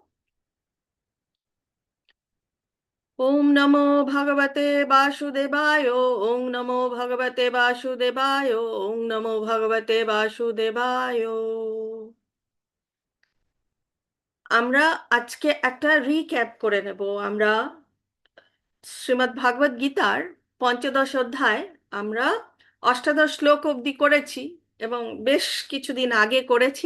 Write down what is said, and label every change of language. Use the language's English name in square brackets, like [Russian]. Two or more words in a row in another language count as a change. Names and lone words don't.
[Sanskrit] ওম নমো ভগবতে বাসুদেবায়। ওম নমো ভগবতে বাসুদেবায়। ওম নমো ভগবতে বাসুদেবায়। [Bangla] আমরা আজকে একটা রিক্যাপ করে নেব। আমরা শ্রীমদ্ ভাগবত গীতার পঞ্চদশ অধ্যায় আমরা অষ্টাদশ শ্লোক অবধি করেছি এবং বেশ কিছুদিন আগে করেছি।